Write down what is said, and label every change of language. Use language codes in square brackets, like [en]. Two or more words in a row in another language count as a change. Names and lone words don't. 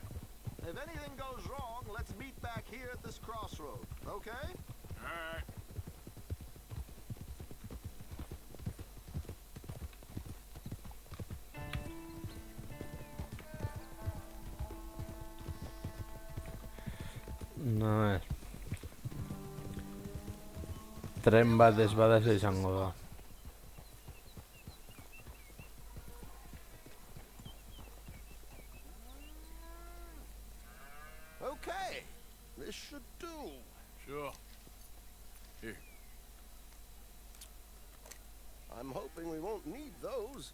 [en] If anything goes wrong, let's meet back here at this crossroad, okay? All right. [eu] A ver. Tren bat ez bada ze izango da. [en] Okay, this should do. Sure. Here. I'm hoping we won't need those.